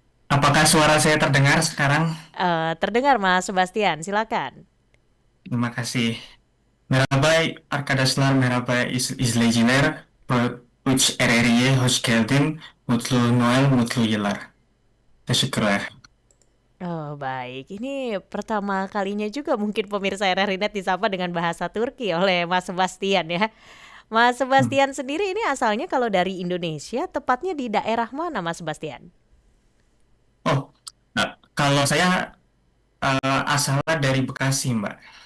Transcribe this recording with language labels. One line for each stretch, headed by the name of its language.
Indonesian: Apakah suara saya terdengar sekarang? terdengar Mas Sebastian, silakan. Terima kasih.
Turkish: Merhaba arkadaşlar, merhaba izleyiciler. Pro 3 RRI'ye hoş geldin. Mutlu Noel, mutlu yıllar. Teşekkürler.
Indonesian: Oh, baik. Ini pertama kalinya juga mungkin pemirsa RRI Net disapa dengan bahasa Turki oleh Mas Sebastian ya. Mas Sebastian sendiri ini asalnya kalau dari Indonesia, tepatnya di daerah mana Mas Sebastian? Oh, kalau saya asalnya dari Bekasi, Mbak.